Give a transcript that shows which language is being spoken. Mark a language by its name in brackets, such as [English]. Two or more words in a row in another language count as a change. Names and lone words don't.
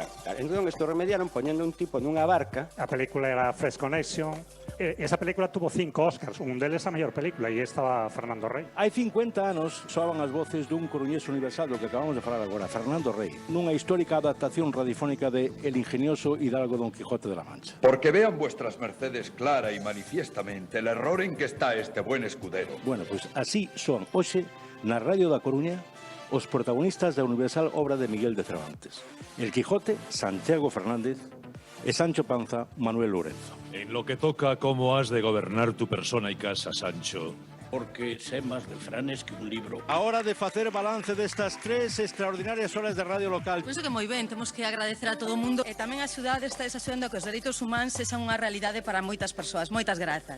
[Galician] Entón, isto remediaron poñendo un tipo nunha barca. A película era Fresh Connection. Esa película tuvo 5 Oscars, un deles a mellor película, e estaba Fernando Rey. Hai 50 anos soaban as voces dun coruñés universal do que acabamos de falar agora, Fernando Rey, nunha histórica adaptación radiofónica de El ingenioso hidalgo Don Quijote de la Mancha. [Spanish] Porque vean vuestras mercedes clara y manifiestamente el error en que está este buen escudero. [Galician] Bueno, pues así son hoxe na Radio da Coruña os protagonistas da universal obra de Miguel de Cervantes. El Quijote, Santiago Fernández, e Sancho Panza, Manuel Lorenzo. [Spanish] En lo que toca cómo has de gobernar tu persona y casa, Sancho. Porque sé más refranes que un libro. [Galician] A hora de facer balance destas 3 extraordinarias horas de radio local. Penso que moi ben, temos que agradecer a todo o mundo e tamén a xudade está desaxudando que os dereitos humanos sexan unha realidade para moitas persoas. Moitas grazas.